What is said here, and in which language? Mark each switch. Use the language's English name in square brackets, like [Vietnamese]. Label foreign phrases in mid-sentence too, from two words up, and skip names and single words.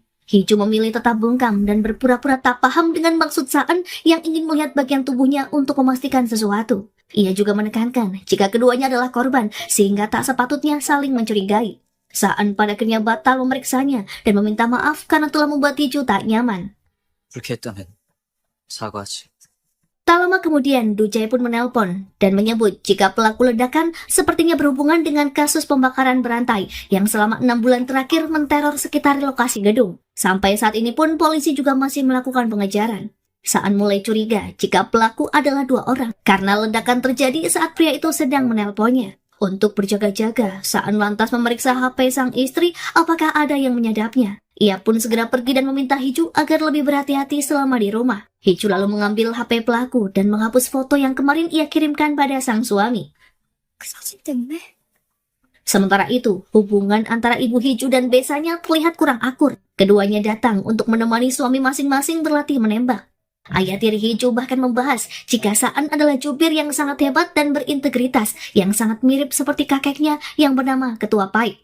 [Indonesian] Hiju memilih tetap bungkam dan berpura-pura tak paham dengan maksud Saan yang ingin melihat bagian tubuhnya untuk memastikan sesuatu. Ia juga menekankan jika keduanya adalah korban sehingga tak sepatutnya saling mencurigai. Saan pada akhirnya batal memeriksanya dan meminta maaf karena telah membuat Hiju tak nyaman. [Korean] 불쾌했다면 사과하지. [Indonesian] Tak lama kemudian, Ducai pun menelpon dan menyebut jika pelaku ledakan sepertinya berhubungan dengan kasus pembakaran berantai yang selama 6 bulan terakhir menteror sekitar lokasi gedung. Sampai saat ini pun polisi juga masih melakukan pengejaran. Saan mulai curiga jika pelaku adalah 2 orang karena ledakan terjadi saat pria itu sedang menelponnya. Untuk berjaga-jaga, Saan lantas memeriksa HP sang istri apakah ada yang menyadapnya. Ia pun segera pergi dan meminta Hiju agar lebih berhati-hati selama di rumah. Hiju lalu mengambil HP pelaku dan menghapus foto yang kemarin ia kirimkan pada sang suami. [Korean] 그 사진 때문에? [Indonesian] Sementara itu, hubungan antara ibu Hiju dan Besanya terlihat kurang akur. Keduanya datang untuk menemani suami masing-masing berlatih menembak. Ayah tiri Hiju bahkan membahas jika Saan adalah jubir yang sangat hebat dan berintegritas, yang sangat mirip seperti kakeknya yang bernama Ketua Pai.